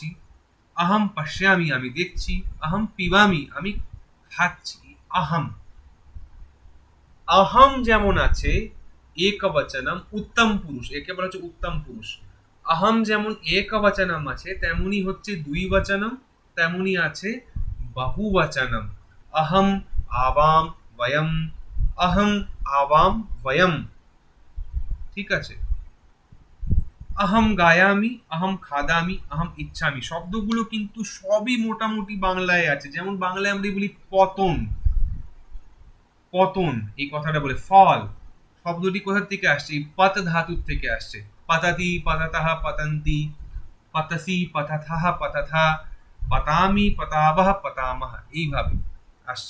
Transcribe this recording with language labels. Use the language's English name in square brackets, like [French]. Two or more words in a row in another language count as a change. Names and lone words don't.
[Sanskrit] আহম পশ্যামি, [Bangla] আমি দেখছি। [Sanskrit] আহম পিবামি, [Bangla] আমি খাচ্ছি। আহম আহম যেমন আছে একবচনম উত্তম পুরুষ, একে বলা হচ্ছে উত্তম পুরুষ। আহম যেমন একবচনম আছে, তেমনি হচ্ছে দ্বিবচনম, তেমনি আছে বহুবচনম। [Sanskrit] अहम आवाम वयम, अहम आवाम वयम, [Bangla] ঠিক আছে। [Sanskrit] अहम गायामी, अहम खादामी, अहम इच्छामी, [Bangla] শব্দগুলো কিন্তু সবই মোটামুটি বাংলায় আছে। যেমন বাংলায় আমরা বলি পতন, পতন এই কথাটা বলে। ফল শব্দটি কোথা থেকে আসছে? এই পত ধাতুর থেকে আসছে। [Sanskrit] পাতাতি পাতাতাহ পতন্তি, পাতাসি পাতাথাহ পাতাথা, পাতামি পাতাবহ পাতামহ, [Bangla] এইভাবে আসছে।